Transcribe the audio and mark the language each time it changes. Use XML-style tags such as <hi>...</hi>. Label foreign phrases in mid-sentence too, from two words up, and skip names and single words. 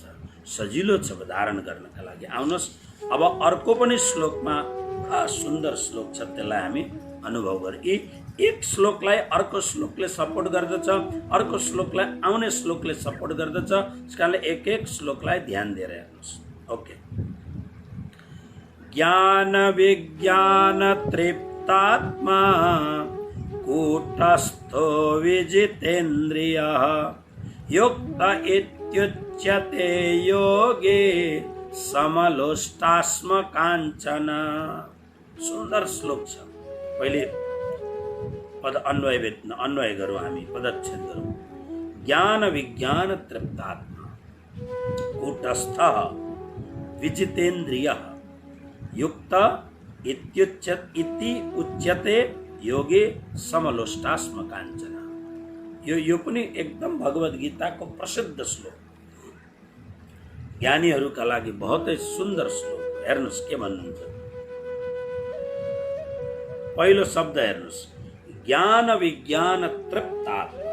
<ne>सजिलो छ धारण गर्नका लागि। आउनुहोस् अब अर्को पनि श्लोकमा सुन्दर श्लोक छ, त्यसलाई हामी अनुभव गरौँ। यी एक श्लोकलाई अर्को श्लोकले सपोर्ट गर्दछ, अर्को श्लोकलाई आउने श्लोकले सपोर्ट गर्दछ। त्यसकारणले एक श्लोकलाई ध्यान दिएर हेर्नुहोस्। ओके।</ne> <sa>ज्ञान विज्ञान तृप्तात्मा कूटस्थो विजितेन्द्रियः युक्त इत्युच्यते योगे समलोष्टास्म काञ्चन।</sa> <ne>सुन्दर श्लोक छ। पहिले पद अन्वय गरौँ, हामी पदच्छेद गरौँ।</ne> <sa>ज्ञान विज्ञान तृप्तात्मा कूटस्थ विजितेन्द्रियः युक्त इति उच्यते योगे समलोष्टास्म काञ्चन।</sa> <ne>यो पनि एकदम भगवद गीताको प्रसिद्ध श्लोक, ज्ञानीहरूका लागि बहुतै सुन्दर श्लोक। हेर्नुहोस् के भन्नुहुन्छ। पहिलो शब्द हेर्नुहोस्,</ne> <sa>ज्ञान विज्ञान तृप्तात्मा।</sa>